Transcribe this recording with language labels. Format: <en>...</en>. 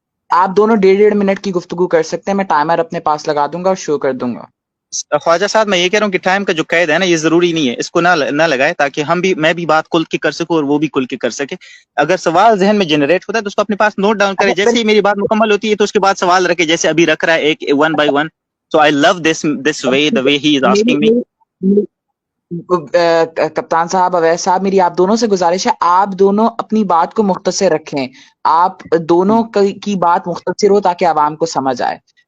<ur>آپ دونوں 1.5 منٹ کی گفتگو کر سکتے ہیں, میں ٹائمر اپنے پاس لگا دوں گا اور شو کر دوں گا. خواجہ صاحب میں یہ کہہ رہا ہوں کہ ٹائم کا جو قید ہے نا یہ ضروری نہیں ہے, اس کو نہ لگائے تاکہ میں بھی بات کھل کے کر سکوں اور وہ بھی کھل کے کر سکے. اگر سوال ذہن میں جنریٹ ہوتا ہے تو اس کو اپنے پاس نوٹ ڈاؤن کرے, جیسے ہی میری بات مکمل ہوتی ہے تو اس کے بعد سوال رکھے, جیسے ابھی رکھ رہا ہے ایک 1 by 1.</ur> <en>So I love this way, the way he is asking me.</en> <ur>کپتان صاحب, اویس صاحب, میری آپ دونوں سے گزارش ہے, آپ دونوں اپنی بات کو مختصر رکھیں. آپ دونوں کی بات مختصر ہو تاکہ عوام کو سمجھ آئے.</ur>